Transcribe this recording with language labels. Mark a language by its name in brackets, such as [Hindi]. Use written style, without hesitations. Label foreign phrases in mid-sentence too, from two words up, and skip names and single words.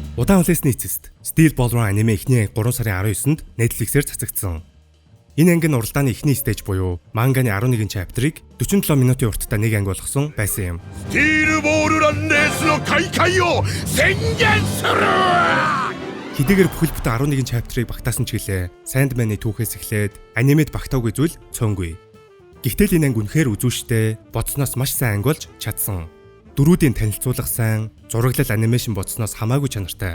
[Mongolian] Удаан хүлээсний эцэст Steel Ball Run аниме эхний 3 сарын 19-нд Netflix-ээр цацагдсан. Энэ ангийн уралдааны эхний стейж буюу манганы 11 чаптерыг 47 минутын урттай нэг анги болгосон байсан юм. [Japanese] Steel Ball Run рэйсの開会を宣言する! [Mongolian] Хэдийгээр бүхэл бүтэн 11 чаптерыг багтаасан ч гэлээ Sandman-ы түүхээс эхлээд анимед багтаагүй зүйл цөөнгүй. Гэхдээ энэ анги үнэхээр үзүүштэй, бодсноос маш сайн анги болж чадсан. Дөрүүдийн танилцуулга сайн, зураглал анимашн бодсноос хамаагүй чанартай.